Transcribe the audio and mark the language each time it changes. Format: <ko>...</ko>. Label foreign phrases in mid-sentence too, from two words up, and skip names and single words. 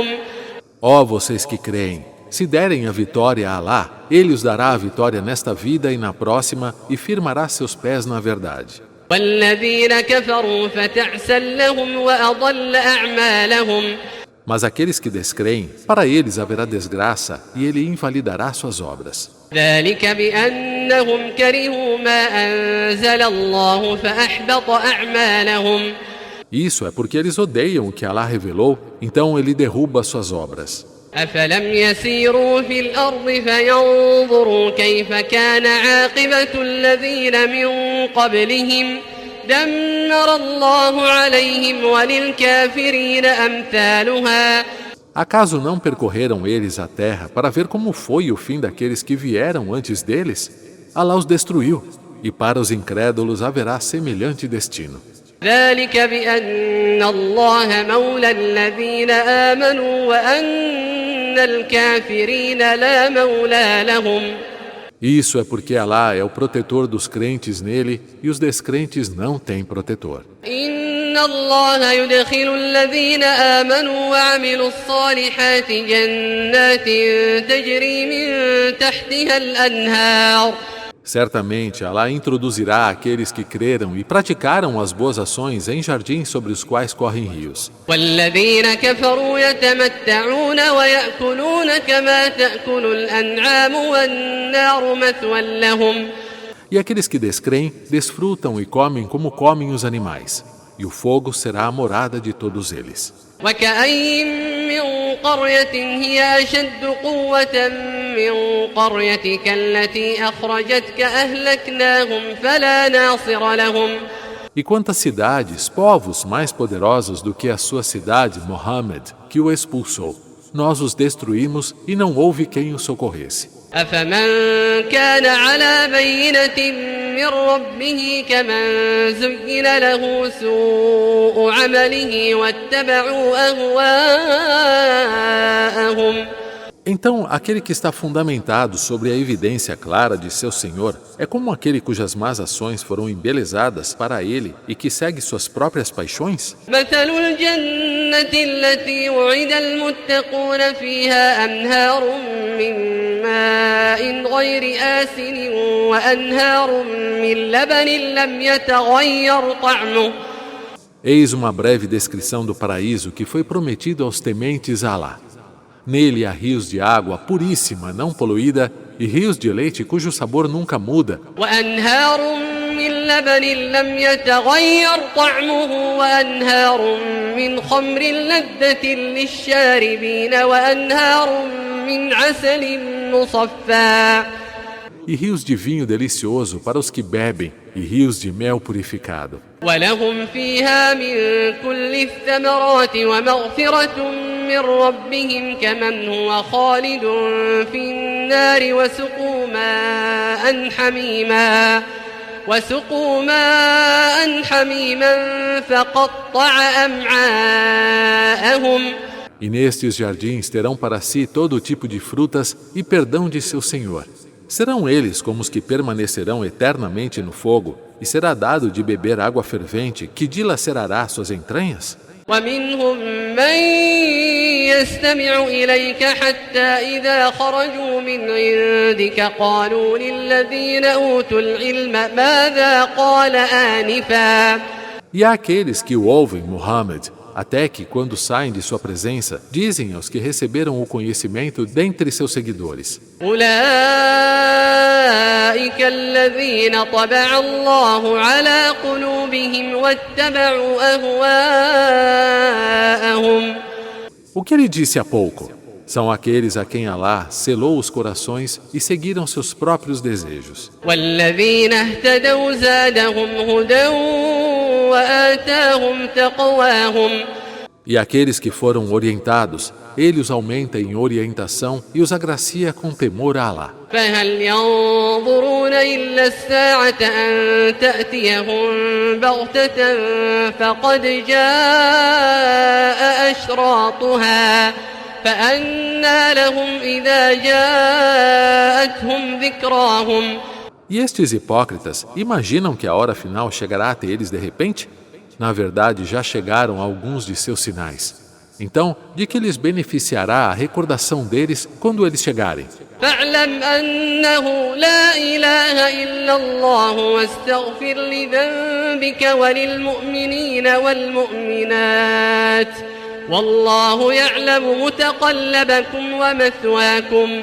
<pt>Ó vocês que creem, se derem a vitória a Alá, Ele os dará a vitória nesta vida e na próxima e firmará seus pés na verdade.</pt> <ar>والذين كفروا فتعسا لهم وأضل أعمالهم.</ar> <pt>Mas aqueles que descreem, para eles haverá desgraça e Ele invalidará suas obras.</pt> <ar>ذلك بأنهم كرهوا ما أنزل الله فأحبط أعمالهم.</ar> <pt>Isso é porque eles odeiam o que Alá revelou, então Ele derruba suas obras.</pt> <ar>أفلم يسيروا في الأرض فينظروا كيف كان عاقبة الذين من قبلهم دمر الله عليهم وللكافرين أمثالها.</ar> <pt>Acaso não percorreram eles a terra para ver como foi o fim daqueles que vieram antes deles? Alá os destruiu, e para os incrédulos haverá semelhante destino.</pt> <ar>ذلك بأن الله مولى الذين آمنوا وأن الكافرين لا مولى لهم.</ar> <pt>Isso é porque Alá é o protetor dos crentes nele e os descrentes não têm protetor.</pt> <ar>إن الله يدخل الذين آمنوا وعملوا الصالحات جنات تجري من تحتها الأنهار.</ar> <pt>Certamente, Alá introduzirá aqueles que creram e praticaram as boas ações em jardins sobre os quais correm rios.</pt> <ar>والذين كفروا يتمتعون ويأكلون كما تأكل الأنعام والنار مثوى لهم.</ar> <pt>E aqueles que descreem, desfrutam e comem como comem os animais. E o fogo será a morada de todos eles.</pt> <ar>وكأين من قرية هي أشد قوة من قريتك التي أخرجتك أهلكناهم فلا ناصر لهم.</ar> <pt>E quantas cidades, povos mais poderosos do que a sua cidade, Muhammad, que o expulsou, nós os destruímos e não houve quem os socorresse.</pt> <ar>أفمن كان على بينة من ربه كمن زين له سوء عمله واتبعوا أهواءهم.</ar> <pt>Então, aquele que está fundamentado sobre a evidência clara de seu Senhor é como aquele cujas más ações foram embelezadas para ele e que segue suas próprias paixões?</pt> <ar>مثل الجنة التي وعد المتقون فيها أنهار من ماء غير آسن وأنهار من لبن لم يتغير طعمه.</ar> <pt>Eis uma breve descrição do paraíso que foi prometido aos tementes a Alá. Nele há rios de água puríssima, não poluída, e rios de leite cujo sabor nunca muda.</pt> <ar>وأنهار من لبن لم يتغير طعمه وأنهار من خمر لذة للشاربين وأنهار من عسل مصفى.</ar> <pt>E rios de vinho delicioso para os que bebem, e rios de mel purificado.</pt> <ar>ولهم فيها من كل الثمرات ومغفرة من ربهم كمن هو خالد في النار وسقوا ماء حميما فقطع أمعاءهم.</ar> <pt>E nestes jardins terão para si todo tipo de frutas e perdão de seu Senhor. Serão eles como os que permanecerão eternamente no fogo, e será dado de beber água fervente que dilacerará suas entranhas?</pt> <ar>ومنهم من يستمع إليك حتى إذا خرجوا من عندك قالوا للذين أوتوا العلم ماذا قال آنفا.</ar> <pt>E há aqueles que o ouvem, Muhammad, até que, quando saem de sua presença, dizem aos que receberam o conhecimento dentre seus seguidores:</pt> <ar>أولئك الذين طبع الله على قلوبهم واتبعوا أهواءهم.</ar> <pt>O que ele disse há pouco? São aqueles a quem Alá selou os corações e seguiram seus próprios desejos.</pt> <ar>والذين اهتدوا زادهم هدى وآتاهم تقواهم.</ar> <pt>E aqueles que foram orientados, ele os aumenta em orientação e os agracia com temor a Alá.</pt> <ar>فهل ينظرون إلا الساعة أن تأتيهم بغتة فقد جاء أشراطها فأنى لهم إذا جاءتهم ذكراهم.</ar> <pt>E estes hipócritas imaginam que a hora final chegará até eles de repente? Na verdade, já chegaram alguns de seus sinais. Então, de que lhes beneficiará a recordação deles quando eles chegarem?</pt> <ar>فاعلم أنه لا إله إلا الله واستغفر لذنبك وللمؤمنين والمؤمنات والله يعلم متقلبكم ومثواكم.</ar>